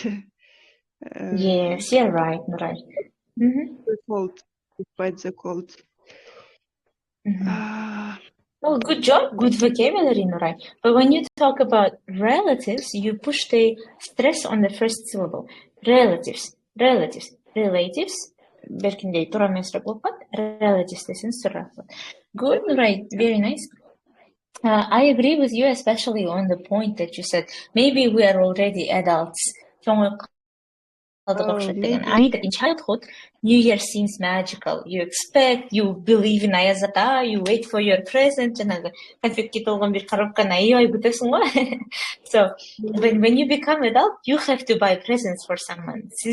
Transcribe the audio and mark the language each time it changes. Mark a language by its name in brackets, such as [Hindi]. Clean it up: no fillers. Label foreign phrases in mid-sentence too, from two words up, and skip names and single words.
[English] Yes, you're right, right. Despite the cold. Oh, good job, good vocabulary, Nuray. But when you talk about relatives, you push the stress on the first syllable. Relatives. [Kyrgyz] Беркиндей тура эмесирээк болуп калат. Relatives десеңиз туура. [English] Good, Nuray, very nice. I agree with you, especially on the point that you said. Maybe we are already adults. I mean that in childhood, New Year seems magical. You expect, you believe in Ayazata, you wait for your present, so when you become adult, you have to buy presents for someone.